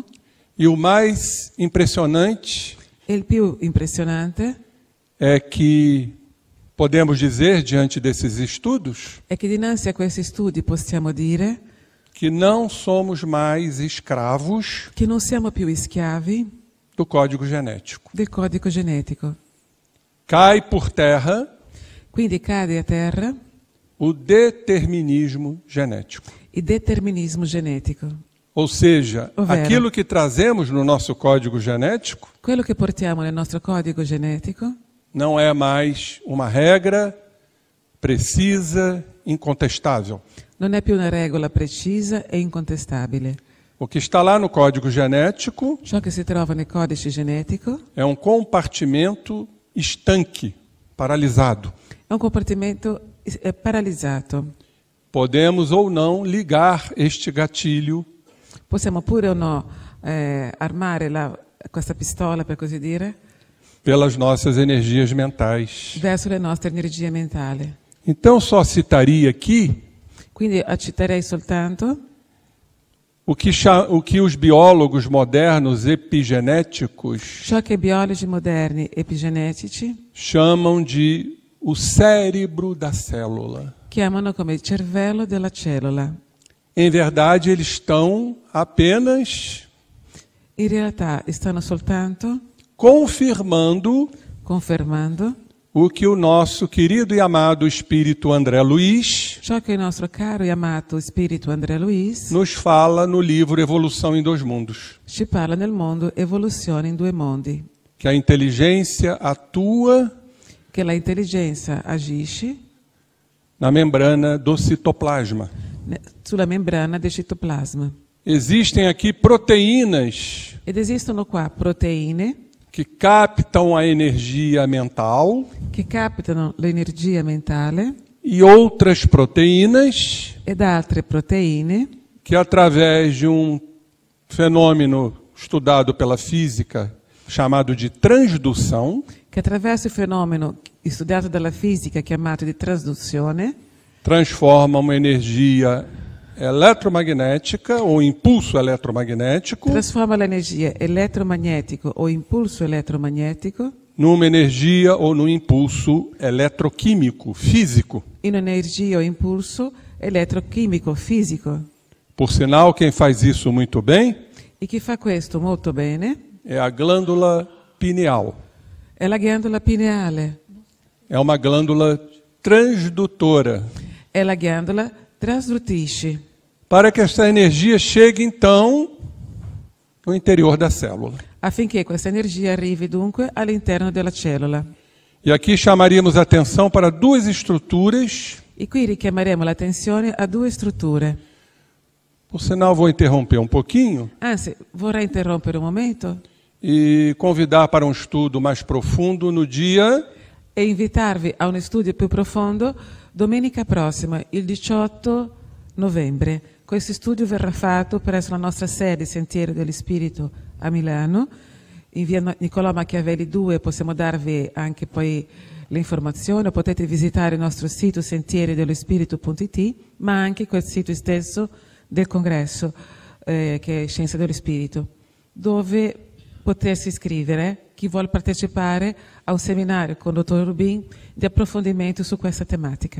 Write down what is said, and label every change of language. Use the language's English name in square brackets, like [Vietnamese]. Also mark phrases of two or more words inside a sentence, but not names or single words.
[Portuguese] E o mais impressionante [Italian] E il più impressionante [Portuguese] é que podemos dizer, diante desses estudos, [Italian] è che dinanzi a questi studi possiamo dire [Portuguese] que não somos mais escravos [Italian] che non siamo più schiavi [Portuguese] do código genético. [Italian] del codice genetico. [Portuguese] Cai por terra [Italian] Quindi cade a terra [Portuguese] o determinismo genético. [Italian] il determinismo genetico. [Portuguese] Ou seja, [Italian] Ovvero. [Portuguese] aquilo que trazemos no nosso código genético [Italian] Quello che portiamo nel nostro codice genetico [Portuguese] não é mais uma regra precisa, incontestável. [Italian] non è più una regola precisa e incontestabile. [Portuguese] O que está lá no código genético [Italian] Ciò che si trova nel codice genetico [Portuguese] é um compartimento estanque, paralisado. [Italian] è un comportamento paralizzato. [Portuguese] Podemos ou não ligar este gatilho [Italian] Possiamo pure o no armare questa pistola, per così dire, [Portuguese] pelas nossas energias mentais. [Italian] verso le nostre energie mentali. [Portuguese] Então, só citaria aqui [Italian] Quindi citerei soltanto [Portuguese] o que os biólogos modernos epigenéticos [Italian] ciò che i biologi moderni epigenetici [Portuguese] chamam de o cérebro da célula. [Italian] chiamano come il cervello della cellula. [Portuguese] Em verdade, eles estão apenas [Italian] In realtà stanno soltanto confermando confermando [Portuguese] o que o nosso querido e amado espírito André Luiz [Italian] ciò che il nostro caro e amato spirito André Luiz [Portuguese] nos fala no livro Evolução em Dois Mundos. [Italian] ci parla nel mondo Evoluzione in 2 mondi, [Portuguese] Que a inteligência atua [Italian] che la intelligenza agisce [Portuguese] na membrana do citoplasma. [Italian] sulla membrana del citoplasma. [Portuguese] Existem aqui proteínas [Italian] Ed esistono qua proteine [Portuguese] que captam a energia mental [Italian] che captano l'energia mentale [Portuguese] e outras proteínas [Italian] ed altre proteine [Portuguese] que, através de fenômeno estudado pela física chamado de transdução, [Italian] che attraverso il fenomeno studiato dalla fisica chiamato di trasduzione [Portuguese] transformam uma energia eletromagnética ou impulso eletromagnético [Italian] trasforma l'energia elettromagnético o impulso elettromagnetico [Portuguese] numa energia ou num impulso eletroquímico, físico. [Italian] in energia o impulso elettrochimico fisico. [Portuguese] Por sinal, quem faz isso muito bem [Italian] E chi fa questo molto bene [Portuguese] é a glândula pineal. [Italian] è la ghiandola pineale. [Portuguese] é uma glândula transdutora, [Italian] è la ghiandola trasdutrice, [Portuguese] para que essa energia chegue, então, no interior da célula. [Italian] affinché questa energia arrivi dunque all'interno della cellula. [Portuguese] E aqui chamaríamos a atenção para duas estruturas. [Italian] E qui richiameremo l'attenzione a due strutture. [Portuguese] Por sinal, vou interromper um pouquinho [Italian] Anzi, vorrei interrompere un momento [Portuguese] e convidar para um estudo mais profundo no dia [Italian] e invitarvi a un studio più profondo domenica prossima, il 18 novembre. Questo studio verrà fatto presso la nostra sede Sentiero dello Spirito a Milano, in via Niccolò Machiavelli 2. Possiamo darvi anche poi le informazioni, potete visitare il nostro sito sentierodellospirito.it, ma anche quel sito stesso del congresso che è Scienza dello Spirito, dove potersi iscrivere chi vuole partecipare a un seminario con il dottor Rubin di approfondimento su questa tematica.